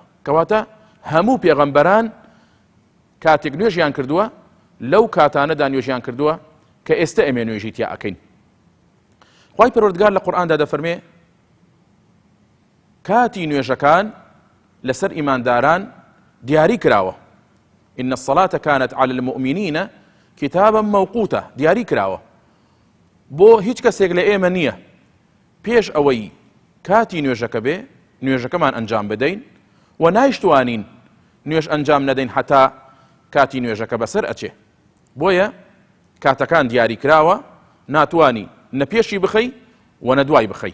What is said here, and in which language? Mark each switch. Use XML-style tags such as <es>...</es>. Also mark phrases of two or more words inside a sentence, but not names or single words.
<ckb>کەواتە هەموو پێغەمبەران کاتێک نوێژیان کردووە لەو کاتانەدا نوێژیان کردووە کە ئێستا ئێمە نوێژی تیا ئەکەین. خوای پەروەردگار لە قورئاندا دەفەرمێ کاتی نوێژەکان لەسەر ئیمانداران دیاری کراوە.</ckb> <ar>إن الصلاة كانت على المؤمنين كتابا موقوتا،</ar> <ckb>دیاری کراوە بۆ هیچ کەسێک لە ئێمە نییە پێش ئەوەی کاتی نوێژەکە بێ نوێژەکەمان ئەنجام بدەین و نایشتوانین نوێژ ئەنجام نەدەین حتا کاتی نوێژەکە بەسەر ئەچێ. بۆیە کاتەکان دیاری کراوە، ناتوانی نە پێشی بخەی و نە دوای بخەی.</ckb>